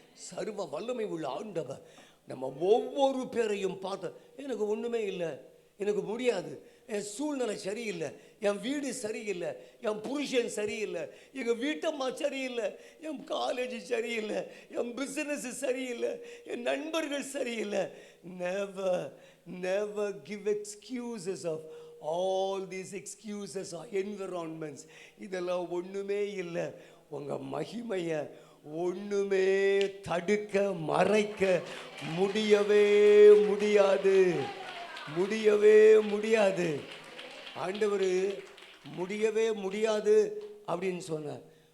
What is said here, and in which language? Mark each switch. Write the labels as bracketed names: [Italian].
[Tamil] சர்வ வல்லமை உள்ள ஆண்டவர் நம்ம ஒவ்வொரு பேரையும் பார்த்து, எனக்கு ஒண்ணுமே இல்லை, எனக்கு முடியாது, என் சூழ்நிலை சரியில்லை, என் வீடு சரியில்லை, என் புருஷன் சரியில்லை, எங்கள் வீட்டம்மா சரியில்லை, என் காலேஜ் சரியில்லை, என் பிஸ்னஸ் சரியில்லை, என் நண்பர்கள் சரியில்லை. [English] Never, never give excuses of all these excuses or environments. [Tamil] இதெல்லாம் ஒண்ணுமே இல்லை. உங்க மகிமையை ஒண்ணுமே தடுக்க மறைக்க முடியவே முடியாது, முடியவே முடியாது. ஆண்டவர் முடியவே முடியாது அப்படின்னு சொன்னார்.